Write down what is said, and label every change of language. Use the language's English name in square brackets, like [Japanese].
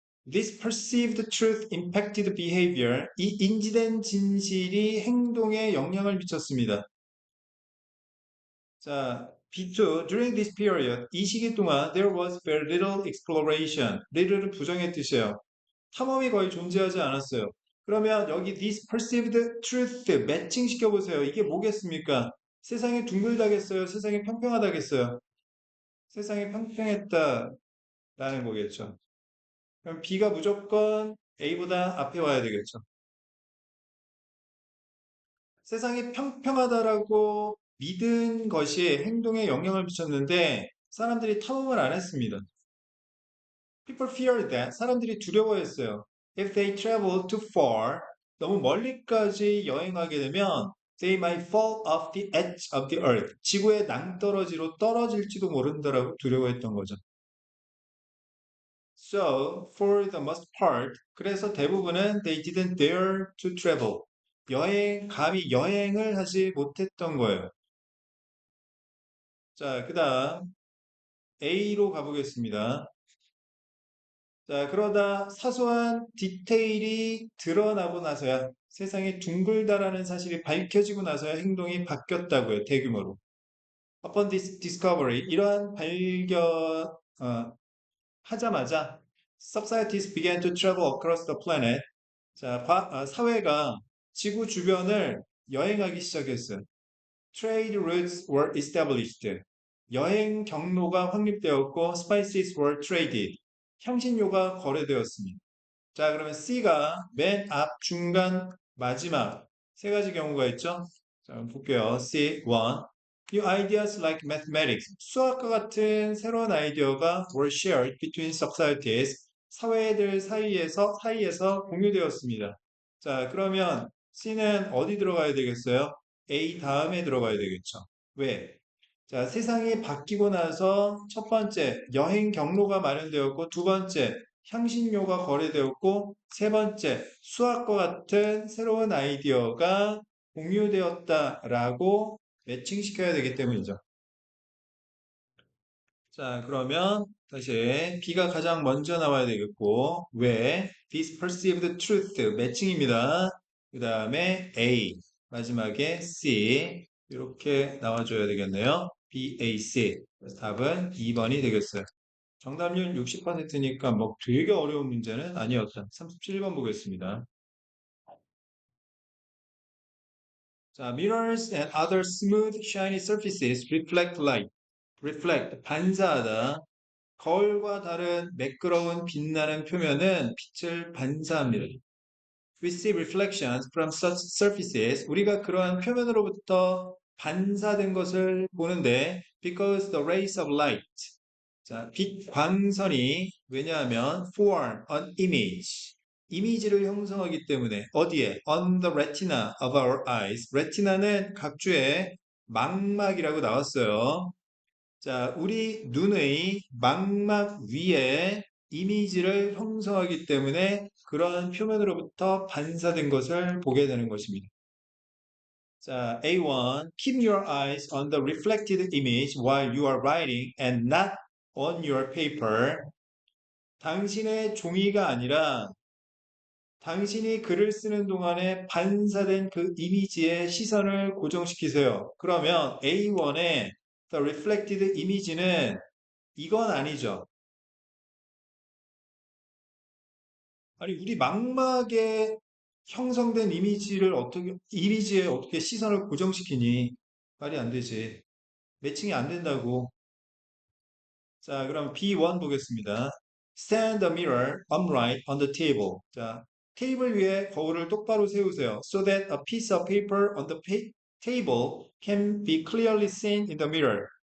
[English] This perceived truth impacted behavior. [Korean] 이 인지된 진실이 행동에 영향을 미쳤습니다. 자, B2. [English] During this period, [Korean] 이 시기 동안 [English] there was very little exploration. [Korean] little은 부정의 뜻이에요. 탐험이 거의 존재하지 않았어요. 그러면 여기 [English] this perceived truth [Korean] 매칭 시켜보세요. 이게 뭐겠습니까? 세상이 둥글다겠어요? 세상이 평평하다겠어요? 세상이 평평했다라는 거겠죠. 그럼 B가 무조건 A보다 앞에 와야 되겠죠. 세상이 평평하다라고 믿은 것이 행동에 영향을 미쳤는데 사람들이 탐험을 안 했습니다. [English] People feared that. [Korean] 사람들이 두려워했어요. [English] If they travel too far, [Korean] 너무 멀리까지 여행하게 되면 [English] they might fall off the edge of the earth. [Korean] 지구의 낭떠러지로 떨어질지도 모른다라고 두려워했던 거죠. [English] So, for the most part, [Korean] 그래서 대부분은 [English] they didn't dare to travel. [Korean] 감히 여행을 하지 못했던 거예요. 자, 그 다음 A로 가보겠습니다. 자, 그러다 사소한 디테일이 드러나고 나서야 세상이 둥글다라는 사실이 밝혀지고 나서야 행동이 바뀌었다고요, 대규모로. [English] Upon this discovery, [Korean] 이러한 발견, 하자마자 [English] societies began to travel across the planet. [Korean] 자, 사회가 지구 주변을 여행하기 시작했어요. [English] Trade routes were established. [Korean] 여행 경로가 확립되었고, [English] spices were traded. [Korean] 향신료가 거래되었습니다. 자, 그러면 C가 맨 앞, 중간, 마지막 세 가지 경우가 있죠? 자, 한번 볼게요. C1. [English] New ideas like mathematics. [Korean] 수학과 같은 새로운 아이디어가 [English] were shared between societies. [Korean] 사회들 사이에서 공유되었습니다. 자, 그러면 C는 어디 들어가야 되겠어요? A 다음에 들어가야 되겠죠. 왜? 자, 세상이 바뀌고 나서 첫 번째, 여행 경로가 마련되었고, 두 번째, 향신료가 거래되었고, 세 번째, 수학과 같은 새로운 아이디어가 공유되었다라고 매칭시켜야 되기 때문이죠. 자, 그러면 다시 B가 가장 먼저 나와야 되겠고, 왜? [English] This perceived truth [Korean] 매칭입니다. 그 다음에 A, 마지막에 C 이렇게 나와줘야 되겠네요. B, A, C. 그래서 답은 2번이 되겠어요. 정답률 60%니까 뭐 되게 어려운 문제는 아니었다. 37번 보겠습니다. [English] 자, mirrors and other smooth, shiny surfaces reflect light. [Korean] reflect, 반사하다. 거울과 다른 매끄러운 빛나는 표면은 빛을 반사합니다. [English] We see reflections from such surfaces. [Korean] 우리가 그러한 표면으로부터 반사된 것을 보는데 [English] because the rays of light. [Korean] 자, 빛 광선이 왜냐하면 [English] form an image. [Korean] 이미지를 형성하기 때문에 어디에? [English] On the retina of our eyes. [Korean] retina는 각주의 망막이라고 나왔어요. 자, 우리 눈의 망막 위에 이미지를 형성하기 때문에 그러한 표면으로부터 반사된 것을 보게 되는 것입니다. 자, A1. [English] Keep your eyes on the reflected image while you are writing and not on your paper. [Korean] 당신의 종이가 아니라 당신이 글을 쓰는 동안에 반사된 그 이미지에 시선을 고정시키세요. 그러면 A1의 [English] the reflected image [Korean] 는 이건 아니죠. 아니, 우리 망막에 형성된 이미지에 어떻게 시선을 고정시키니? 말이 안 되지. 매칭이 안 된다고. 자, 그럼 B1 보겠습니다. [English] Stand the mirror upright on the table. [Korean] 자, 테이블 위에 거울을 똑바로 세우세요. [English] So that a piece of paper on the table can be clearly seen in the mirror.